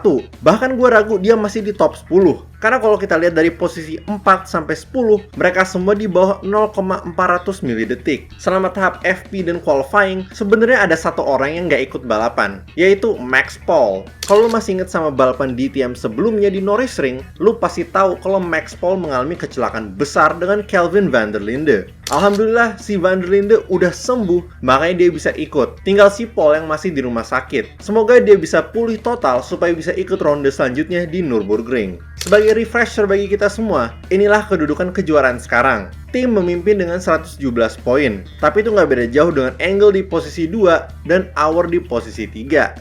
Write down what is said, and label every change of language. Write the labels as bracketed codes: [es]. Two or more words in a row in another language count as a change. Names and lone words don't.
[id] Bahkan gue ragu dia masih di top 10. Karena kalau kita lihat dari posisi 4 sampai 10, mereka semua di bawah 0,400 milidetik. Selama tahap FP dan qualifying, sebenarnya ada satu orang yang nggak ikut balapan, yaitu Max Paul. Kalau lu masih inget sama balapan DTM sebelumnya di Norrisring, lu pasti tahu kalau Max Paul mengalami kecelakaan besar dengan Kelvin van der Linde. Alhamdulillah si van der Linde udah sembuh, makanya dia bisa ikut. Tinggal si Paul yang masih di rumah sakit. Semoga dia bisa pulih total supaya bisa ikut ronde selanjutnya di Nürburgring. Sebagai refresher bagi kita semua, inilah kedudukan kejuaraan sekarang. Tim memimpin dengan 117 poin, tapi itu nggak beda jauh dengan Engel di posisi 2 dan Auer di posisi 3.